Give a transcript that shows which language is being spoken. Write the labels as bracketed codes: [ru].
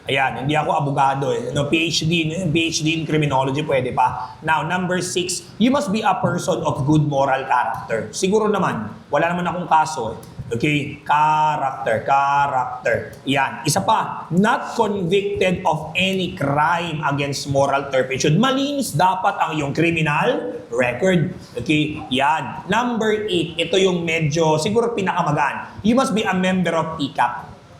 [tl] Ayan, hindi ako abogado eh. No, PhD in criminology, pwede pa. [en] Now, number 6, you must be a person of good moral character. [tl] Siguro naman, wala naman akong kaso eh. Okay? Character. Yan. Isa pa, [en] not convicted of any crime against moral turpitude. [tl] Malinis dapat ang iyong criminal record. Okay? Yan. Number 8, ito yung medyo, siguro pinakamagaan. [en] You must be a member of PCAP.